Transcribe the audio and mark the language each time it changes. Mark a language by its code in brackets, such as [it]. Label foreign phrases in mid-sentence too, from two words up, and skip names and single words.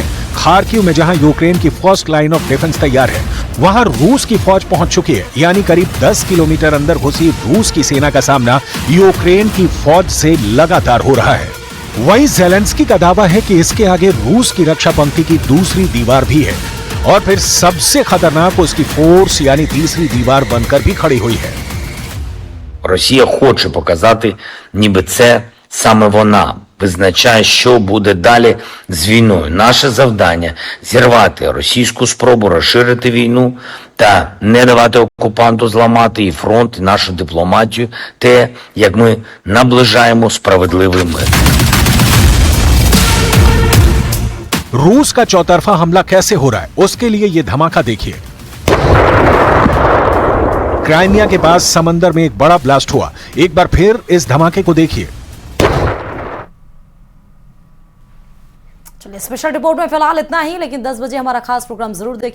[hi] खार्किव में जहां यूक्रेन की [en] first line of defense [hi] तैयार है, वहां रूस की फौज पहुंच चुकी है, यानी करीब 10 किलोमीटर अंदर घुसी रूस की सेना का सामना यूक्रेन की फौज से लगातार हो रहा है। वहीं ज़ेलेंस्की का दावा है कि इसके आगे रूस की रक्षा पंक्ति की दूसरी दीवार भी है और फिर सबसे खतरनाक उसकी फोर्स यानी तीसरी दीवार बनकर भी खड़ी हुई है। [uk] Росія хоче показати, ніби це саме вона визначає, що буде далі з війною. Наше завдання – зірвати російську спробу розширити війну та не давати окупанту зламати і фронт, і нашу дипломатію, те, як ми наближаємо справедливий мир. [hi] रूस का चौतरफा हमला कैसे हो रहा है, उसके लिए ये धमाका देखिए। क्राइमिया के पास समंदर में एक बड़ा ब्लास्ट हुआ। एक बार फिर इस धमाके को देखिए। चलिए, [en] special report [hi] में फिलहाल इतना ही, लेकिन 10 बजे हमारा खास प्रोग्राम जरूर देखिए।